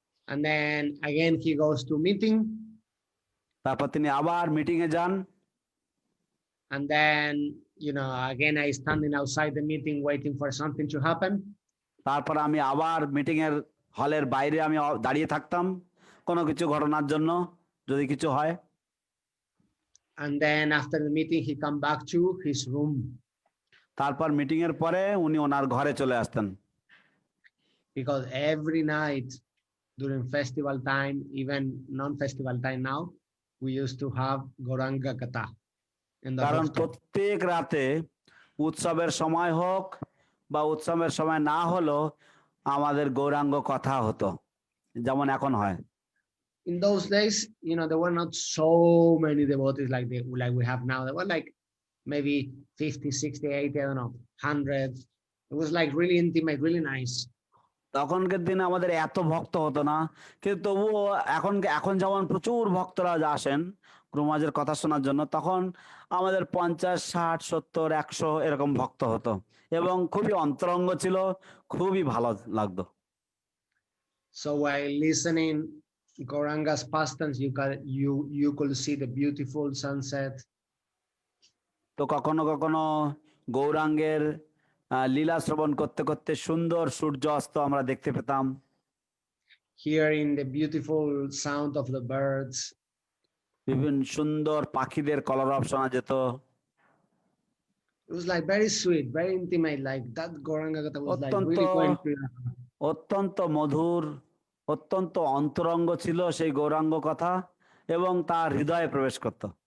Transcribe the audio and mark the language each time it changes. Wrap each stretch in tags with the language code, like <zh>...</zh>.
<en>And then again he goes to meeting.</en> <bn>তারপর তিনি আবার মিটিং এ যান।</bn> <en>And then again I standing outside the meeting waiting for something to happen.</en> <bn>তারপর আমি আবার মিটিং এর হলের বাইরে আমি দাঁড়িয়ে থাকতাম কোনো কিছু ঘটনার জন্য, যদি কিছু হয়।</bn> <en>And then after the meeting he come back to his room.</en> <bn>তারপর মিটিং এর পরে উনি ওনার ঘরে চলে আসতেন।</bn> <en>Because every night during festival time, even non-festival time now, we used to have Gauranga Katha.</en> <bn>কারণ প্রত্যেক রাতে উৎসবের সময় হোক বা উৎসবের সময় না হলো আমাদের গৌরাঙ্গ কথা হতো, যেমন এখন হয়।</bn> <en>In those days, there were not so many devotees like we have now. There were like maybe 50, 60, 80, I don't know, 100. It was like really intimate, really nice.</en> <bn>তখনকার দিনে আমাদের এত ভক্ত হতো না, কিন্তু তবুও এখন যেমন প্রচুর ভক্তরা আসেন, গুরু মহারাজের কথা শোনার জন্য, তখন আমাদের 50, 60, 70, 100 এরকম ভক্ত হতো এবং খুবই অন্তরঙ্গ ছিল, খুবই ভালো লাগতো।</bn> <en>So while listening Gauranga's pastimes, you could see the beautiful sunset.</en> <bn>তো কখনো কখনো গৌরাঙ্গের লীলা শ্রবণ করতে করতে সুন্দর সূর্য অস্ত আমরা দেখতে পেতাম।</bn> <en>Hearing the beautiful sound of the birds.</en> <bn>বিভিন্ন সুন্দর পাখিদের কলরব শোনা যেত।</bn> <en>It was like very sweet, very intimate, like that Gauranga Gatha was like</en> <bn>অত্যন্ত</bn> <en>really going to.</en> <bn>অত্যন্ত মধুর, অত্যন্ত অন্তরঙ্গ ছিল সেই গৌরাঙ্গ কথা এবং তার হৃদয়ে প্রবেশ করত।</bn>